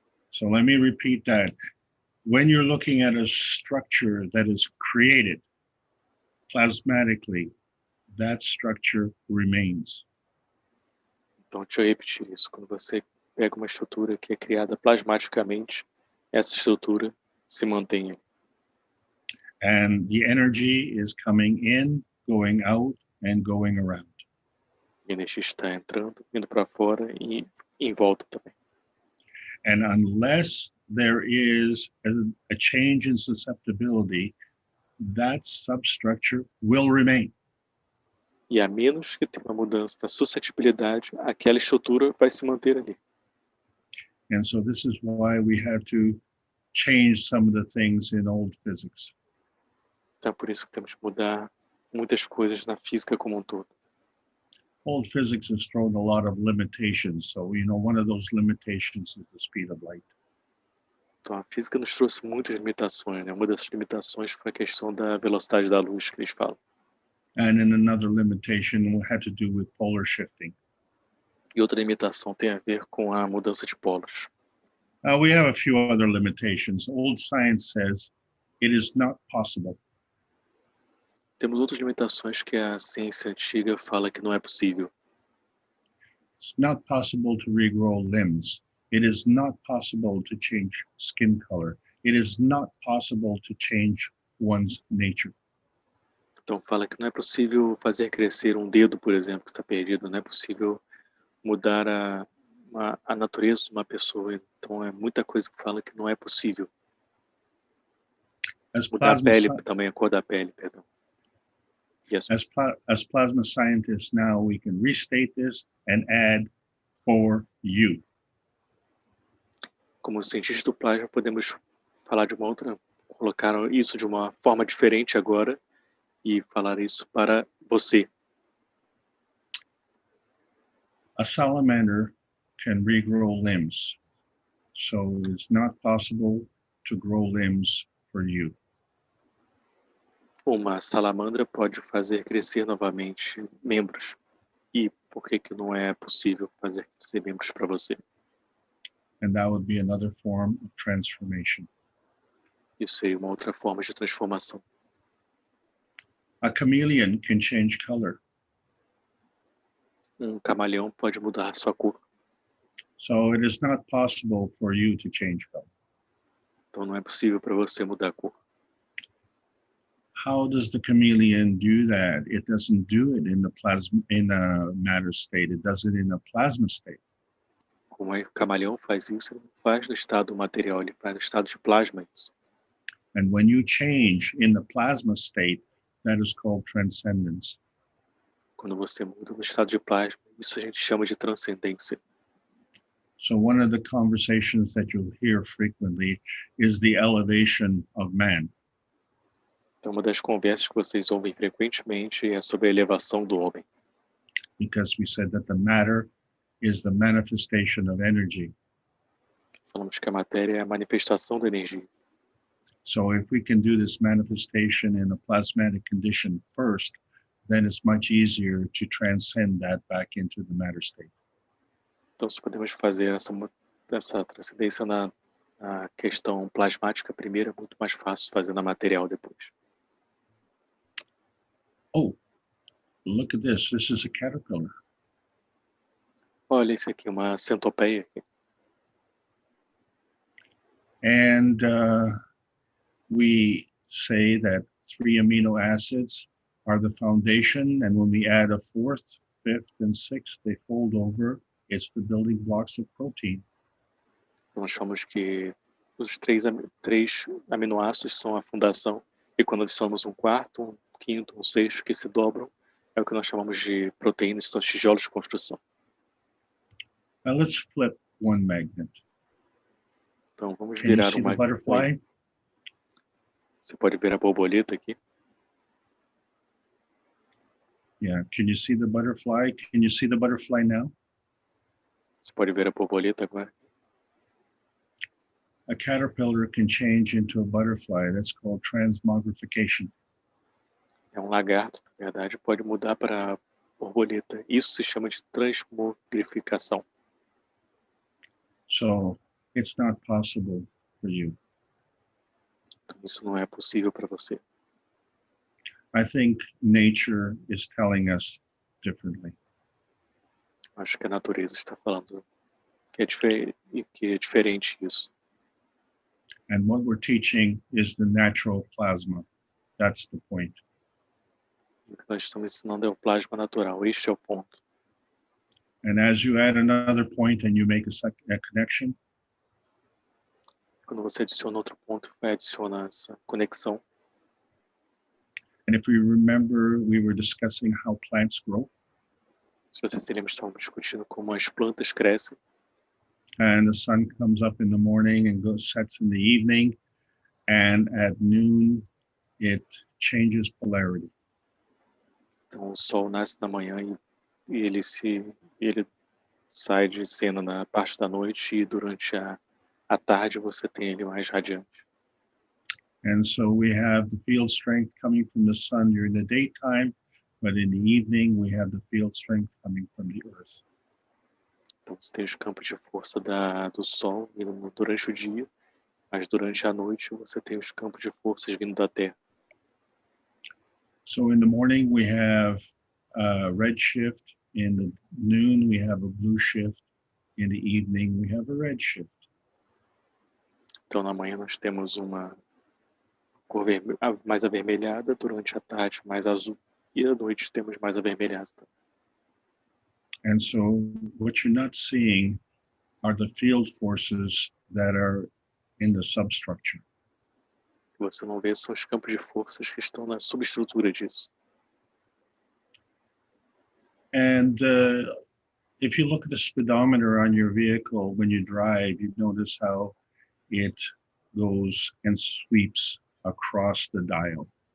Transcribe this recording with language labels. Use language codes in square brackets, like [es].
[en] So let me repeat that. When you're looking at a structure that is created plasmatically, that structure remains. [pt] Então, deixa eu repetir isso. Quando você pega uma estrutura que é criada plasmaticamente, essa estrutura se mantém ali. [en] And the energy is coming in, going out, and going around. [pt] A energia está entrando, indo para fora e em volta também. [en] And unless there is a change in susceptibility, that substructure will remain. [pt] E a menos que tenha uma mudança na suscetibilidade, aquela estrutura vai se manter ali. [en] And so this is why we have to change some of the things in old physics. [pt] Então é por isso que temos que mudar muitas coisas na física como um todo. [en] Old physics has thrown a lot of limitations. So, one of those limitations is the speed of light. [pt] Então a física nos trouxe muitas limitações, né? Uma dessas limitações foi a questão da velocidade da luz que eles falam. [en] And then another limitation had to do with polar shifting. [pt] E outra limitação tem a ver com a mudança de polos. [en] We have a few other limitations. Old science says it is not possible. [pt] Temos outras limitações que a ciência antiga fala que não é possível. [en] It's not possible to regrow limbs. It is not possible to change skin color. It is not possible to change one's nature. [pt] Então fala que não é possível fazer crescer um dedo, por exemplo, que está perdido. Não é possível mudar a natureza de uma pessoa. Então é muita coisa que fala que não é possível. [en] As [pt] Mudar a [en] plasma, [pt] pele, também a cor da pele, perdão. [en] Yes. as plasma scientists now, we can restate this and add for you. [pt] Como cientistas do plasma, podemos falar de uma outra, colocar isso de uma forma diferente agora e falar isso para você. [en] A salamander can regrow limbs, so it's not possible to grow limbs for you. [pt] Uma salamandra pode fazer crescer novamente membros. E por que que não é possível fazer crescer membros para você? [en] And that would be another form of transformation. [pt] Isso seria uma outra forma de transformação. [en] A chameleon can change color. [pt] Camaleão pode mudar sua cor. [en] So it is not possible for you to change color. [pt] Então não é possível para você mudar a cor. [en] How does the chameleon do that? It doesn't do it in a matter state. It does it in a plasma state. [pt] Como é que o camaleão faz isso? Ele não faz no estado material, ele faz no estado de plasma isso. [en] And when you change in the plasma state, that is called transcendence. [pt] Quando você muda no estado de plasma, isso a gente chama de transcendência. [en] So one of the conversations that you'll hear frequently is the elevation of man. [pt] Então uma das conversas que vocês ouvem frequentemente é sobre a elevação do homem. [en] Because we said that the matter is the manifestation of energy. [pt] Falamos que a matéria é a manifestação da energia. [en] So if we can do this manifestation in a plasmatic condition first, then it's much easier to transcend that back into the matter state. [pt] Então se podemos fazer essa transcendência na questão plasmática primeiro, é muito mais fácil fazer na material depois. [en] Oh, look at this. This is a caterpillar. [pt] Olha isso aqui, uma centopeia aqui. [en] And we say that 3 amino acids are the foundation, and when we add a 4th, 5th, and 6th, they fold over. It's the building blocks of protein. [pt] Nós chamamos que os três aminoácidos são a fundação, e quando adicionamos um quarto, um quinto, um sexto, que se dobram, é o que nós chamamos de proteínas, são os tijolos de construção. [en] Now let's flip one magnet. [pt] Então vamos [en] Can you [pt] virar [en] see [pt] uma. [en] the butterfly? [pt] Você pode ver a borboleta aqui. [en] Yeah, can you see the butterfly? Can you see the butterfly now? [pt] Você pode ver a borboleta agora. [en] A caterpillar can change into a butterfly. That's called transmogrification. [pt] É um lagarto, na verdade, pode mudar para borboleta. Isso se chama de transmogrificação. [en] So it's not possible for you. [pt] Então, isso não é possível para você. [en] I think nature is telling us differently. [pt] Acho que a natureza está falando que é diferente isso. [en] And what we're teaching is the natural plasma. That's the point. [pt] O que nós estamos ensinando é o plasma natural. Este é o ponto. [en] And as you add another point and you make a connection, [pt] Quando você adiciona outro ponto, vai adicionar essa conexão. [en] and if we remember, we were discussing how plants grow. [pt] Se você se lembra, estávamos discutindo como as plantas crescem. [en] And the sun comes up in the morning and sets in the evening. And at noon, it changes polarity. [pt] Então o sol nasce na manhã e ele sai de cena na parte da noite, e durante a tarde você tem ele mais radiante. [en] And so we have the field strength coming from the sun during the daytime, but in the evening we have the field strength coming from the earth. [pt] Então você tem os campos de força do sol vindo durante o dia, mas durante a noite você tem os campos de forças vindo da Terra. [en] So in the morning, we have a red shift. In the noon, we have a blue shift. In the evening, we have a red shift. [pt] Então, na manhã nós temos uma cor mais avermelhada, durante a tarde mais azul, e à noite temos mais avermelhada. [en] And so what you're not seeing are the field forces that are in the substructure. [pt] O que você não vê são os campos de forças que estão na subestrutura disso. [en] And if you look at the speedometer on your vehicle when you drive, you notice how it goes and sweeps across the dial.